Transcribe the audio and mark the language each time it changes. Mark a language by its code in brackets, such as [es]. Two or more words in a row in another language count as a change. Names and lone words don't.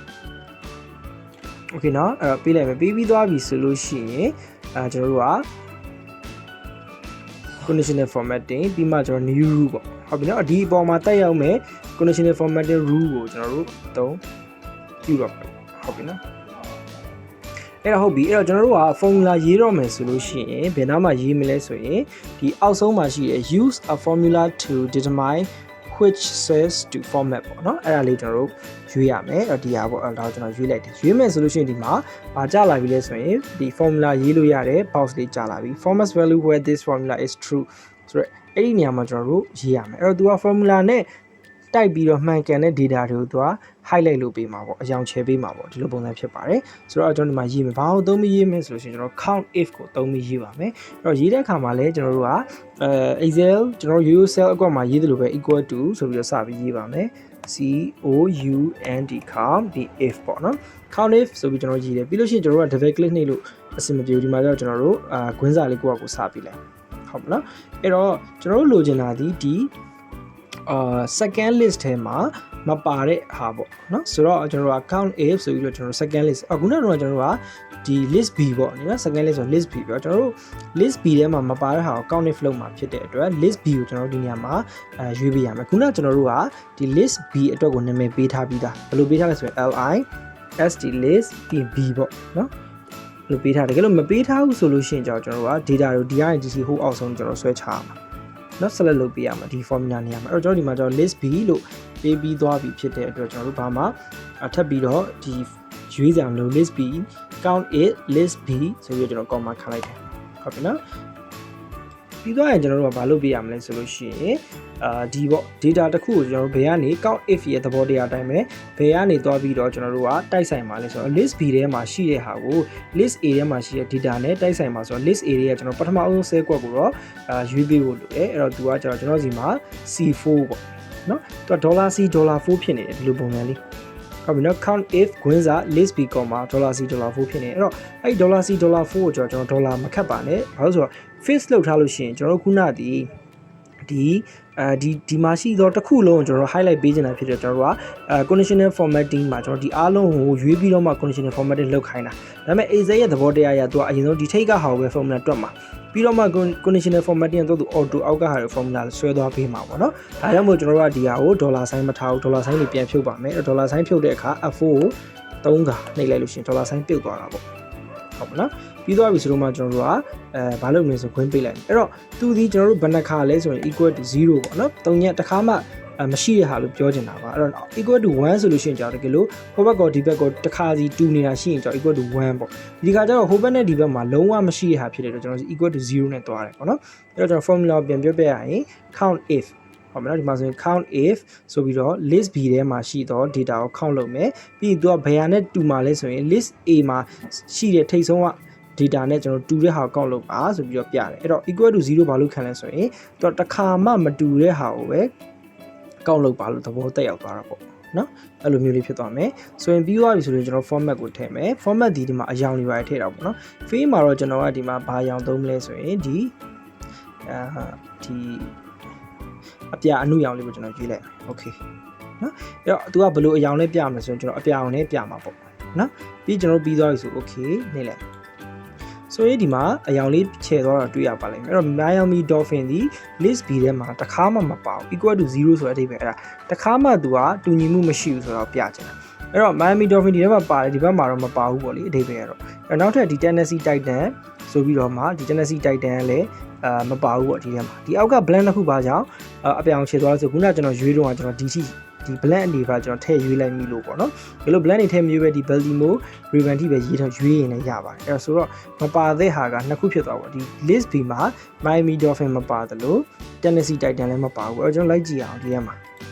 [my] okay နော်အဲ့တော့ပေးလိုက်မယ်ပေးပြီးသွားပြီဆိုလို့ရှိရင်ကျွန်တော်တို့က [en] conditional formatting [my] ပြီးမှကျွန်တော် [en] new rule [my] ပေါ့ဟုတ်ပြီနော်ဒီအပေါ်မှာတက်ရောက်မဲ့ conditional [en] formatting rule [my] ကိုကျွန်တော်တို့သုံးပြုတော့ဟုတ်ပြီနော်အဲ့တော့ဟုတ်ပြီအဲ့တော့ကျွန်တော်တို့က formula ရေးတော့မယ်ဆိုလို့ရှိရင်ဘယ် နားမှာရေးမလဲဆိုရင်ဒီအောက်ဆုံးမှာရှိတဲ့ [en] use a formula to determine which cells to format [my] ပေါ့နော်အဲ့ဒါလေးကျွန်တော်တို့ရွေးရမယ်အဲ့ဒီဟာပေါ့အဲ့ဒါကျွန်တော်ရွေးလိုက်တယ်ရွေးမယ်ဆိုလို့ရှိရင်ဒီမှာဘာကြာလာပြီလဲဆိုရင်ဒီ formula ရေးလို့ရတဲ့ box လေးကြာလာပြီ [en] format value where this formula is true [my] ဆိုတော့အဲ့ဒီနေရာမှာကျွန်တော်တို့ရေးရမယ်အဲ့တော့သူက formula နဲ့တိုက်ပြီးတော့မှန်ကန်တဲ့ data တွေကိုသူက highlight လုပ်ပေးမှာပေါ့အကြောင်းချဲပေးမှာပေါ့ဒီလိုပုံစံဖြစ်ပါတယ်ဆိုတော့ကျွန်တော်ဒီမှာရေးမယ်ဘာလို့သုံးပြီးရေးမယ်ဆိုလို့ရှိရင်ကျွန်တော် [en] count if [my] ကိုသုံးပြီးရေးပါမယ်အဲ့တော့ရေးတဲ့အခါမှာလည်းကျွန်တော်တို့ကExcel ကျွန်တော် [en] row cell [my] အကွက်မှာရေးသလိုပဲ [en] equal to [my] ဆိုပြီးတော့စပြီးရေးပါမယ် [en] COUNT count [my] ဒီ if ပေါ့နော် [en] count if [my] ဆိုပြီးကျွန်တော်ရေးတယ်ပြီးလို့ရှိရင်ကျွန်တော်တို့က [en] double click [my] နှိပ်လို့အဆင်မပြေဘူးဒီမှာကျတော့ကျွန်တော်တို့ခွင်းစာလေးကိုယ့်အကူစပြီးလိုက်ဟုတ်မလားအဲ့တော့ ကျွန်တော်တို့လိုချင်တာဒီ [en] second list [my] ထဲမှာမပါတဲ့ဟာပေါ့နော်ဆိုတော့ကျွန်တော်တို့က [en] count if [my] ဆိုပြီးတော့ကျွန်တော် [en] second list [my] အခုနောက်တော့ကျွန်တော်တို့ကဒီ [en] list B [my] ပေါ့နော် [en] second list [my] ဆို [en] list B [my] ပြောကျွန်တော်တို့ [en] list B [my] ထဲမှာမပါတဲ့ဟာကို [en] count if [my] လုပ်မှာဖြစ်တဲ့အတွက် [en] list B [my] ကိုကျွန်တော်တို့ဒီနေရာမှာရွေးပေးရမယ်ခုနကကျွန်တော်တို့ ကဒီ [en] list B [my] အတွက်ကိုနာမည်ပေးထားပြီးသားဘယ်လိုပေးထားလဲဆိုရင် [en] list list B [my] ပေါ့နော်လို့ပေးထားတယ်တကယ်လို့မပေးထားဘူးဆိုလို့ရှိရင်ကျွန်တော်တို့က data ကို D ကနေ DC ဟိုအောက်ဆုံးကျွန်တော်ဆွဲချရမှာနော် select လုပ်ပေးရမှာဒီ formula နေရာမှာအဲ့တော့ကျွန်တော် ဒီမှာကျွန်တော် [en] list B [my] လို့ပေးပြီးသွားပြီဖြစ်တဲ့အတွက်ကျွန်တော်တို့ဘာမှထပ်ပြီးတော့ဒီရွေးစရာမလို [en] list B count it list B [my] ဆိုပြီးတော့ကျွန်တော် comma ခါလိုက်တယ်ဟုတ်ပြီနော်ပြီးတော့ကျွန်တော် တို့ကဘာလုပ်ပေးရမလဲဆိုလို့ရှိရင်ဒီပေါ့ data တစ်ခုကိုကျွန်တော်တို့ဘယ်ကနေ count if ရဲ့သဘောတရားအတိုင်းပဲဘယ်ကနေသွားပြီးတော့ ကျွန်တော်တို့ကတိုက်ဆိုင်ပါလဲဆိုတော့ [en] list B [my] ထဲမှာရှိတဲ့ဟာကို [en] list A [my] ထဲမှာရှိတဲ့ data နဲ့တိုက်ဆိုင်ပါဆိုတော့ [en] list A [my] ရဲ့ကျွန်တော်ပထမအဆုံးဆဲကွက်ကိုတော့ရွေးပေးဖို့လိုတယ်အဲ့တော့သူကကျွန်တော်စီမှာ C4 ပေါ့နော်သူက $C $4 ဖြစ်နေတယ်ဒီလိုပုံစံလေးဟုတ်ပြီနော် [en] count if [my] ခွင်းစာ [en] list B, $C $4 [my] ဖြစ်နေအဲ့တော့အဲ့ $C $4 ကိုကျွန်တော်ဒေါ်လာမခတ်ပါနဲ့ဘာလို့ဆိုတော့ fix လောက်ထားလို့ရှိရင်ကျွန်တော်ခုန ဒီမှာရှိသောတစ်ခုလုံးကိုကျွန်တော် highlight ပေးနေတာဖြစ်တယ်ကျွန်တော်တို့က [en] conditional formatting [my] မှာကျွန်တော်ဒီအားလုံးကိုရွေးပြီးတော့မှ [en] conditional formatting [my] လုပ်ခိုင်းတာဒါပေမဲ့ Excel ရဲ့သဘောတရားအရသူကအရင်ဆုံးဒီထိတ်ကဟာကိုပဲ formula တွက်မှာပြီးတော့မှ [en] conditional formatting [my] ကတော့သူ auto အောက်ကဟာတွေ formula ဆွဲသွားပေးမှာပေါ့နော်ဒါကြောင့်မို့ကျွန်တော်တို့ကဒီဟာကို$sign မထား ဘူး$sign တွေပြန်ဖြုတ်ပါမယ်အဲ့တော့$sign ဖြုတ်တဲ့အခါ F4 ကို3ခါနှိပ်လိုက်လို့ရှိရင်$sign ပြုတ်သွားတာပေါ့ဟုတ်ပါနော်ပြီးသွားပြီဆိုတော့မှကျွန်တော်တို့ကဘာလုပ်မလဲဆိုခွင်းပေးလိုက်အဲ့တော့သူဒီကျွန်တော်တို့ဘယ်နှခါလဲဆိုရင် [en] equal to 0 [my] ပေါ့နော်3ညတစ်ခါမှမရှိ တဲ့ဟာလို့ပြောချင်တာပါအဲ့တော့ [en] equal to 1 [my] ဆိုလို့ရှိရင်ကြောက်တကယ်လို့ဟိုဘက်ကောဒီဘက်ကောတစ်ခါစီ2နေတာရှိရင်ကြောက် [en] equal to 1 [my] ပေါ့ဒီခါကျတော့ဟိုဘက်နဲ့ဒီဘက်မှာလုံးဝမရှိတဲ့ဟာဖြစ်တယ်တော့ ကျွန်တော် [en] equal to 0 [my] နဲ့တွားတယ်ပေါ့နော်အဲ့တော့ကျွန်တော် formula ကိုပြန်ပြောပြရရင် [en] count if [my] ဟုတ်မလားဒီမှာဆိုရင် [en] count if [my] ဆိုပြီးတော့ [en] list B [my] ထဲမှာရှိတော့ data ကို count လုပ်မယ်ပြီးရင်သူကဘယ်ဟာနဲ့တူမှာလဲဆိုရင် [en] list A [my] မှာရှိတဲ့ထိပ်ဆုံးကdata နဲ့ကျွန်တော်တူတဲ့ဟာကိုကောက်လုပ်ပါဆိုပြီးတော့ပြတယ်အဲ့တော့ [en] equal to 0 [my] ဘာလို့ခံလဲဆိုရင်သူကတစ်ခါမှမတူတဲ့ဟာကိုပဲကောက်လုပ်ပါလို့သဘောတက်ရောက်သွားတာပေါ့နော်အဲ့လိုမျိုးလေးဖြစ်သွားမယ်ဆိုရင်ပြီးသွားပြီဆိုရင်ကျွန်တော် format ကိုထည့်မယ် format ဒီမှာအယောင်တွေပါထည့်တာပေါ့နော် field မှာတော့ကျွန်တော်ကဒီမှာဘာအယောင်သုံးမလဲဆိုရင်ဒီ အပြအနုရောင်လေးကိုကျွန်တော်ရွေးလိုက်မယ် okay နော်အဲ့တော့သူကဘယ်လိုအယောင်နဲ့ပြမလဲဆိုရင်ကျွန်တော်အပြအောင်နဲ့ပြမှာပေါ့နော်ပြီးကျွန်တော်ပြီးသွားပြီဆို okay နေလိုက်ဆိုရင်ဒီမှာအယောင်လေးခြေသွားတာတွေ့ရ ပါလိမ့်မယ်အဲ့တော့ Miami Dolphin ဒီ [en] list B [my] ထဲမှာတစ်ခါမှမပါဘူး [en] equal to 0 [my] ဆိုတဲ့အဓိပ္ပာယ်အဲ့ဒါတစ်ခါမှသူကတူညီမှုမရှိဘူးဆိုတော့ပြချင်တာအဲ့ တော့ Miami Dolphin ဒီထဲမှာပါတယ်ဒီဘက်မှာတော့မပါဘူးပေါ့လေအဓိပ္ပာယ်ကတော့အဲ့နောက်ထပ်ဒီ Tennessee Titan ဆိုပြီးတော့မှဒီ Tennessee Titan ကလည်းမပါဘူးပေါ့ဒီထဲမှာဒီအောက်က blank တစ်ခုပါကြောင်းအပြောင်ခြေသွားဆိုခုနကကျွန်တော်ရွေးတော့ကျွန်တော်ဒီ blank အနေပါကျွန်တော်ထည့်ရွေးလိုက်ပြီလို့ပေါ့နော်ဘယ်လို blank တွေထည့်မရွေးပဲဒီ Baltimore Ravens ထိပဲရေးထားရွေးရင်လည်းရပါတယ်အဲ့တော့ဆိုတော့မပါတဲ့ဟာကနှစ်ခုဖြစ်သွားပါဒီ [en] list B [my] မှာ Miami Dolphin မပါသလို Tennessee Titan လည်းမပါဘူးအဲ့တော့ကျွန်တော်လိုက်ကြည့်အောင်ဒီထဲမှာ